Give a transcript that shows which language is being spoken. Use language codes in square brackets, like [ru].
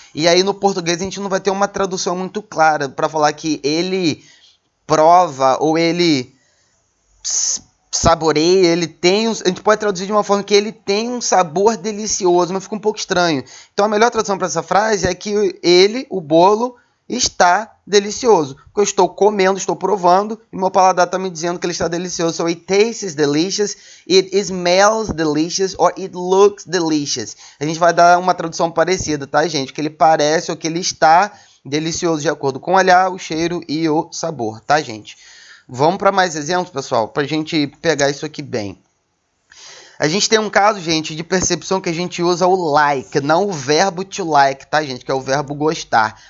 [pt] E aí no português a gente não vai ter uma tradução muito clara para falar que ele prova ou ele saboreia, ele tem a gente pode traduzir de uma forma que ele tem um sabor delicioso, mas fica um pouco estranho. Então a melhor tradução para essa frase é que ele, o bolo, está delicioso. Porque eu estou comendo, estou provando, e meu paladar está me dizendo que ele está delicioso. [en] So it tastes delicious, it smells delicious, or it looks delicious. [pt] A gente vai dar uma tradução parecida, tá, gente? Que ele parece ou que ele está delicioso de acordo com o olhar, o cheiro e o sabor, tá, gente? Vamos para mais exemplos, pessoal, para a gente pegar isso aqui bem. A gente tem um caso, gente, de percepção que a gente usa o like, não o verbo to like, tá, gente? Que é o verbo gostar.